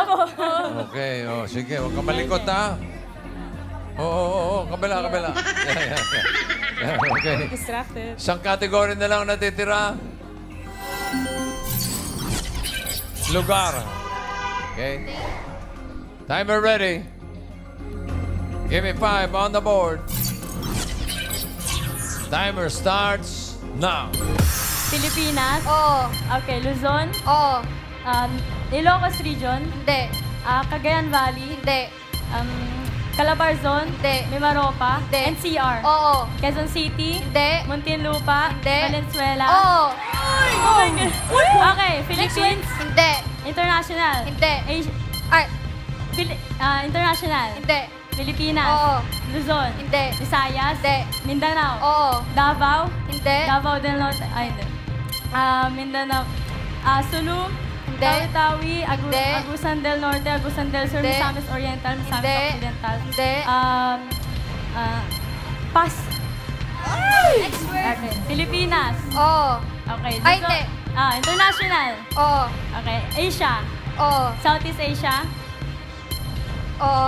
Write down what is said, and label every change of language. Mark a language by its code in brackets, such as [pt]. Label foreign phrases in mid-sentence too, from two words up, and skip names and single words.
[tl] Okay, sige. Huwag ka malikot, ha? Oo, kabila. Okay. Distracted. Isang category na lang natitira. Lugar. [en] Okay. Timer ready. Give me 5 on the board. Timer starts now. [tl] Pilipinas. Oo. Okay, Luzon. Oo. Ilocos Region. Hindi. Cagayan Valley. Hindi. Calabarzon. Hindi. Mimaropa. Hindi. NCR. Oo. Quezon City. Hindi. Muntinlupa. Hindi. Valenzuela. Oo. [en] Oh my God. Okay, Philippines. [tl] Hindi. International. Hindi. Ay. International. Hindi. Pilipinas. Oo. Luzon. Hindi. Visayas. Hindi. Mindanao. Oo. Davao. Hindi. Davao del Norte. Ay, hindi. Mindanao. Sulu. Hindi. Tawi-Tawi. Hindi. Agusan del Norte. Agusan del Sur. Hindi. Misamis Oriental. Misamis Hindi. Occidental. Hindi. Pass. [en] Next word. [tl] Okay. Pilipinas. Oo. Okay. Ay, Luzon. hindi. International. Oo. Okay. Asia. Oo. Southeast Asia. Oo.